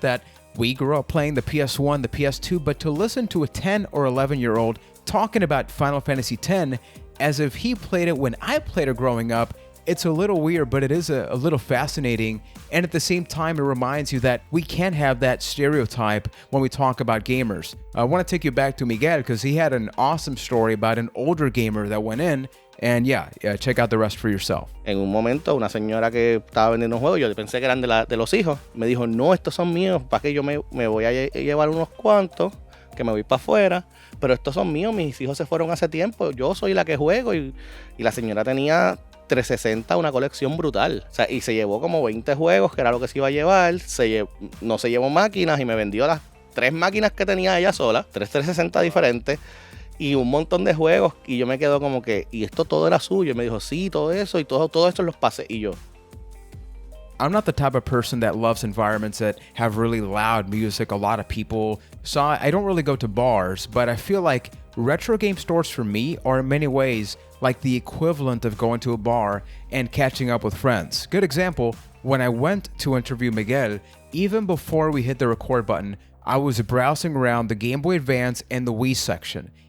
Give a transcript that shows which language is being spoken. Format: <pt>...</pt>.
<en>That we grew up playing the PS1, the PS2, but to listen to a 10 or 11-year-old talking about Final Fantasy X as if he played it when I played it growing up, it's a little weird, but it is a little fascinating. And at the same time, it reminds you that we can't have that stereotype when we talk about gamers. I want to take you back to Miguel because he had an awesome story about an older gamer that went in. And yeah, check out the rest for yourself.</en> <es>En un momento, una señora que estaba vendiendo un juego, yo pensé que eran de los hijos, me dijo, no, estos son míos, para que yo me voy a llevar unos cuantos, que me voy para afuera, pero estos son míos, mis hijos se fueron hace tiempo, yo soy la que juego, y la señora tenía 360, una colección brutal, o sea, y se llevó como 20 juegos, que era lo que se iba a llevar, no se llevó máquinas, y me vendió las 3 máquinas que tenía ella sola, 360 diferentes, y un montón de juegos, y yo me quedo como que, y esto todo era suyo, y me dijo, sí, todo eso, y todo esto los pasé, y yo.</es> <en>I'm not the type of person that loves environments that have really loud music, a lot of people, so I don't really go to bars, but I feel like retro game stores for me are in many ways like the equivalent of going to a bar and catching up with friends. Good example, when I went to interview Miguel, even before we hit the record button, I was browsing around the Game Boy Advance and the Wii section.</en>